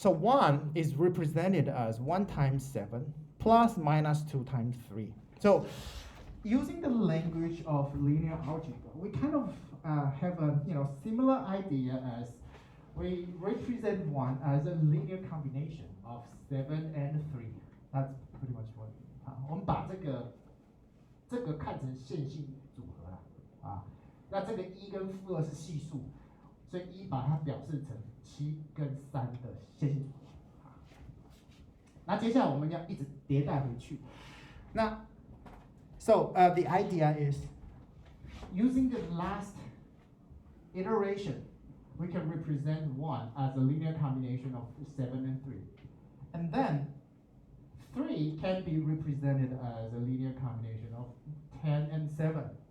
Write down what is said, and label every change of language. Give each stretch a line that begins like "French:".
English: So 1 is represented as 1 times 7 plus minus 2 times 3. So using the language of linear algebra, we kind of have a similar idea as we represent 1 as a linear combination of 7 and 3. That's pretty much what.
Chinese: 我们把这个看成线性组合啦，那这个1跟负2是系数，所以1把它表示成7跟3的线性组合。那接下来我们要一直迭代回去。
English: 那 So the idea is using the last iteration, we can represent 1 as a linear combination of 7 and 3. And then 3 can be represented as a linear combination of 10 and 7.